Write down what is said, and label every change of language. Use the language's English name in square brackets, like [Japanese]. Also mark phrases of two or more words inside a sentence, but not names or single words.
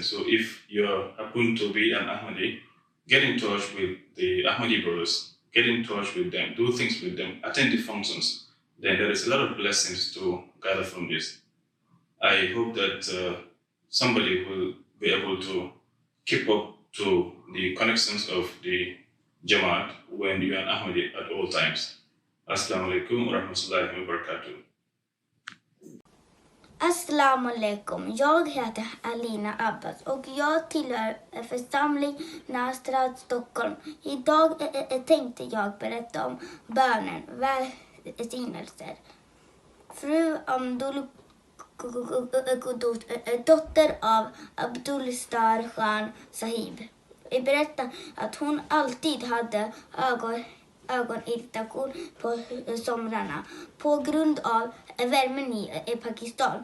[English] So if you happen to be an Ahmadi, get in touch with the Ahmadi brothers, get in touch with them, do things with them, attend the functions. Then there is a lot of blessings to gather from this. I hope that somebody will be able to keep up to the connections of the Jamaat when you are an Ahmadi at all times. [Arabic] السلام عليكم ورحمة الله وبركاته. السلام عليكم. [Swedish] Jag heter Alina Abbas och jag tillhör församling Nastrad Stockholm. Idag tänkte jag berätta om bönen, välsignelser. Fru Amdul Qudus, dotter av Abdul Star Khan Sahib, berättar att hon alltid hade ögonirritation på somrarna på grund av värmen i Pakistan.